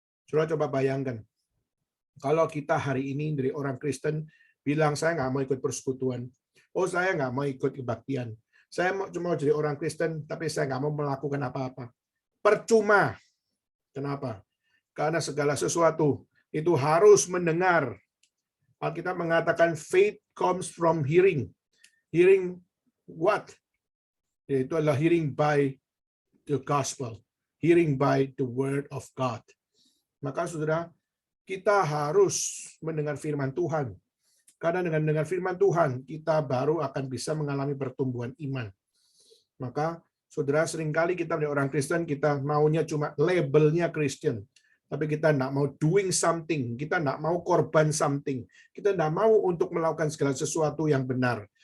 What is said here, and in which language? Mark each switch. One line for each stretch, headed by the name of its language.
Indonesian: Saudara coba bayangkan, kalau kita hari ini dari orang Kristen bilang saya nggak mau ikut persekutuan, oh saya nggak mau ikut kebaktian, saya cuma jadi orang Kristen tapi saya nggak mau melakukan apa-apa. Percuma. Kenapa? Karena segala sesuatu itu harus mendengar. Alkitab mengatakan
English: faith comes from hearing. Hearing what?
Indonesian: Itu adalah
English: hearing by the gospel. Hearing by the word of God.
Indonesian: Maka saudara, kita harus mendengar firman Tuhan. Karena dengan firman Tuhan, kita baru akan bisa mengalami pertumbuhan iman. Maka, saudara, seringkali kita menjadi orang Kristen, kita maunya cuma labelnya Kristen. Tapi kita tidak mau
English: doing something,
Indonesian: kita tidak mau korban
English: something,
Indonesian: kita tidak mau untuk melakukan segala sesuatu yang benar.